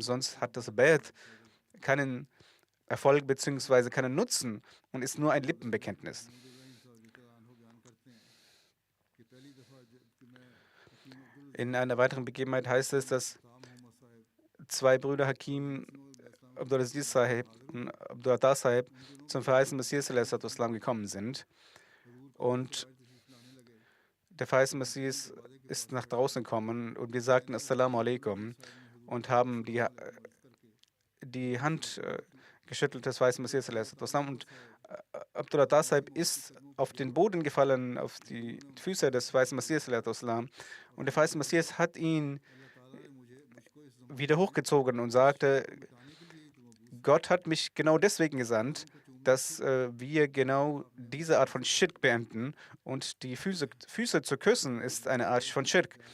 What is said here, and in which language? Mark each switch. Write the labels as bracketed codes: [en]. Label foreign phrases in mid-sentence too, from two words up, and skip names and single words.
[de] Sonst hat das Bett keinen Erfolg bzw. keinen Nutzen und ist nur ein Lippenbekenntnis. In einer weiteren Begebenheit heißt es, dass 2 Brüder Hakim, Abdul Aziz Sahib und Abdul Atta Sahib, zum verheißenen Messias [ar] صلى الله عليه وسلم [de] gekommen sind. Und der verheißene Messias ist nach draußen gekommen und wir sagten [ar] السلام عليكم [de] und haben die Hand geschüttelt des verheißenen Messias [ar] صلى الله عليه وسلم. [de] Und Abdul Atta Sahib ist auf den Boden gefallen, auf die Füße des verheißenen Messias [ar] صلى الله عليه وسلم. [de] Und der verheißene Messias hat ihn wieder hochgezogen und sagte, Gott hat mich genau deswegen gesandt, dass wir genau diese Art von Schirk beenden. Und die Füße zu küssen ist eine Art von Schirk.